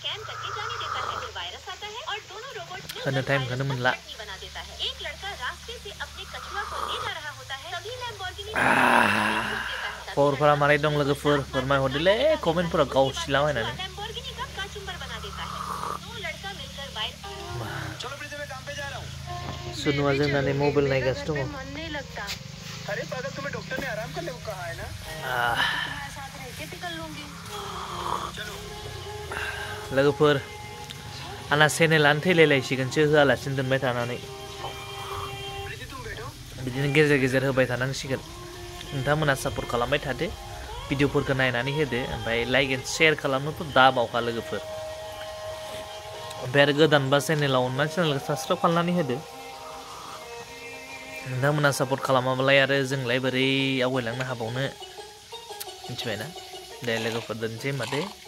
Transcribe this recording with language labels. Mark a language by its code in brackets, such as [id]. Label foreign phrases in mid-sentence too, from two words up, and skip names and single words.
[brx] होनो टाइमखौनो मोनला खबरफोरा मारै दं लोगोफोर फोरमायहरदोलै कमेन्टफोराव गावसिलाबायनानै सुनुआ जोंना नै मबाइल नायगासिनो दङ [hi] अरे पागल तुम्हें डॉक्टर ने आराम करने को कहा है ना [brx] लोगोफोर आंना चेनेलानो थैलायलायसिगोनसो होआलासिनो दोनबाय थानानै बिदिनो गेजेर गेजेर होबाय थानांसिगोन नोंथांमोना सापर्ट खालामबाय थादो भिडिअफोरखौ नायनानै होदो ओमफ्राय लाइक एन्ड शेयार खालामनोथ' दाबावखा लोगोफोर ओमफ्राय आरो गोदानबा चेनेलाव अननानै चेनेलखौ साबस्क्राइब खालामनानै होदो नोंथांमोना सापर्ट खालामाबालाय आरो जोंलाय बोरै आवगायलांनो हाबावनो मिथिबायना दे लोगोफोर दोनसै होमबा दे